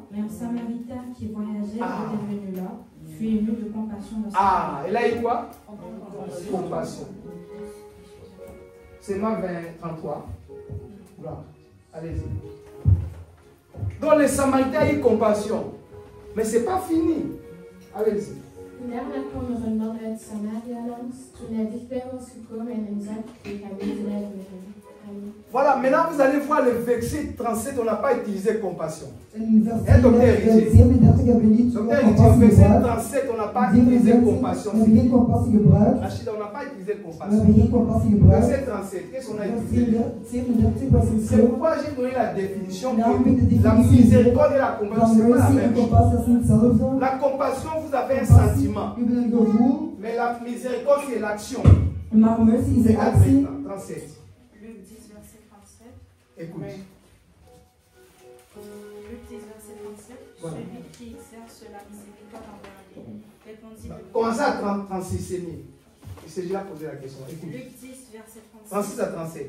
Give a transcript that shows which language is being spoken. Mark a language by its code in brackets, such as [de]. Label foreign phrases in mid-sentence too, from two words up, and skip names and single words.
[fr] Mais un Samaritain qui voyageait était venu là, fut ému de compassion de sa Ah, et là il quoi? Compassion. C'est Marc 33. Voilà. Allez-y. Donc les Samaritains ont eu compassion. Mais ce n'est pas fini. Allez-y. [nl] Daarna kwam er een man uit Samaria langs. Toen hij dichtbij was gekomen en hem zag, kreeg hij medelijden met hem. [fr] Voilà, maintenant vous allez voir le verset 37, on n'a pas utilisé compassion. Docteur, Docteur, au verset 37, on n'a pas utilisé compassion. Rachida, on n'a pas utilisé compassion. Verset 37, qu'est-ce qu'on a utilisé? C'est pourquoi j'ai donné la définition que la miséricorde et la compassion, ce n'est pas la même chose. La compassion, vous avez un sentiment. Mais la miséricorde, c'est l'action. [nl] Maar mercy is de actie. [fr] 37. Luc 10, verset 37. Écoute. Luc 10, verset 37. Voilà. Celui qui exerce la miséricorde envers lui, répondit le Commencez à 36, c'est mieux. Il s'est déjà posé la question. Écoute. Luc 10, verset 37. 36 à 37.